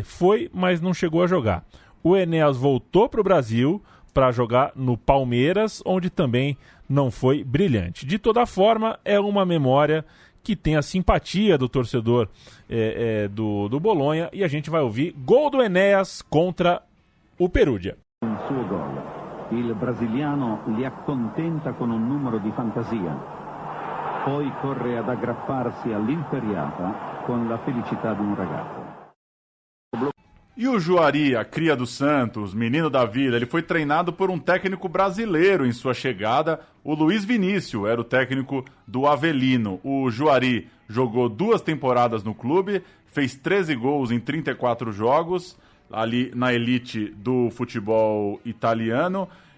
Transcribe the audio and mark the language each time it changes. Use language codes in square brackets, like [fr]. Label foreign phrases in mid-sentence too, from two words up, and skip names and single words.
[pt] Foi, mas não chegou a jogar. O Enéas voltou para o Brasil para jogar no Palmeiras, onde também não foi brilhante. De toda forma, é uma memória que tem a simpatia do torcedor do Bolonha, e a gente vai ouvir gol do Enéas contra o Perugia. [it] Un suo gol. Il brasiliano li accontenta con un numero di fantasia. Poi corre ad aggrapparsi all'inferriata con la felicità di un ragazzo. [pt] E o Juari, a cria do Santos, menino da vila, ele foi treinado por um técnico brasileiro em sua chegada. O Luiz Vinícius era o técnico do Avelino. O Juari jogou 2 temporadas no clube, fez 13 gols em 34 jogos, ali na elite do futebol italiano.